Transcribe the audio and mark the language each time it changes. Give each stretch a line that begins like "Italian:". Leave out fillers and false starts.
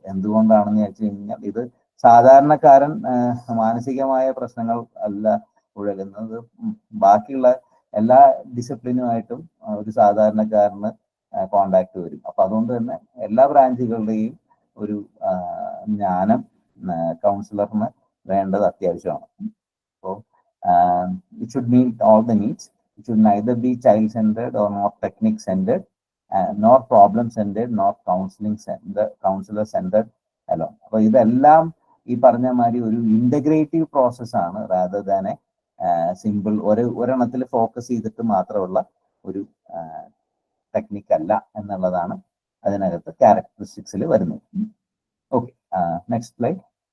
Malayalam: എന്തുകൊണ്ടാണെന്ന് വെച്ച് കഴിഞ്ഞാൽ ഇത് സാധാരണക്കാരൻ മാനസികമായ പ്രശ്നങ്ങൾ അല്ല ഉഴലുന്നത്. ബാക്കിയുള്ള എല്ലാ ഡിസിപ്ലിനുമായിട്ടും ഒരു സാധാരണക്കാരന് കോണ്ടാക്ട് വരും. അപ്പൊ അതുകൊണ്ട് തന്നെ എല്ലാ ബ്രാഞ്ചുകളുടെയും ഒരു ജ്ഞാനം കൗൺസിലറിന് വേണ്ടത് അത്യാവശ്യമാണ്. അപ്പോൾ
English: It should meet all the needs. It should neither be child-centered or not technique-centered, nor problem-centered, nor counselor-centered alone.
Malayalam: അപ്പൊ ഇതെല്ലാം ഈ പറഞ്ഞ മാതിരി ഒരു ഇന്റഗ്രേറ്റീവ് പ്രോസസ്സാണ്,
English: rather than a simple
Malayalam: ഒരെണ്ണത്തിൽ ഫോക്കസ് ചെയ്തിട്ട് മാത്രമുള്ള ഒരു ടെക്നിക്ക് അല്ല എന്നുള്ളതാണ് അതിനകത്ത് ക്യാരക്ടറിസ്റ്റിക്സിൽ വരുന്നത്.
English: Okay, next slide.